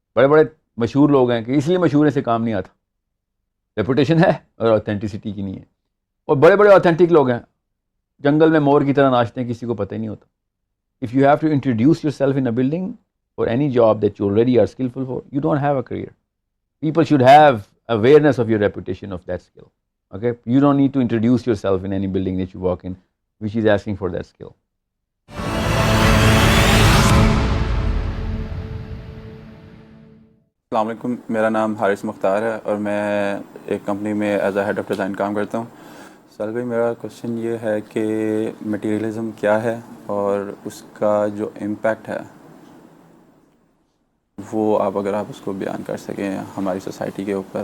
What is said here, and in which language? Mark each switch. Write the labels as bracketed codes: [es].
[ur] بڑے بڑے مشہور لوگ ہیں کہ اس لیے مشہور ہیں سے کام نہیں آتا، ریپوٹیشن ہے اور آتھینٹسٹی کی نہیں ہے. اور بڑے بڑے آتھینٹک لوگ ہیں، جنگل میں مور کی طرح ناچتے ہیں، کسی کو پتہ ہی نہیں ہوتا. [en] If you have to introduce yourself in a building or any job that you already are skillful for, you don't have a career. People should have awareness of your reputation of that skill. Okay, you don't need to introduce yourself in any building that you walk in, which is asking for that skill. [ur] السلام علیکم، میرا نام حارث مختار ہے اور میں ایک company میں [en] as a head of design [ur] کام کرتا ہوں. سر بھائی، میرا کوشچن یہ ہے کہ مٹیریلزم کیا ہے اور اس کا جو امپیکٹ ہے وہ اگر آپ اس کو بیان کر سکیں ہماری سوسائٹی کے اوپر.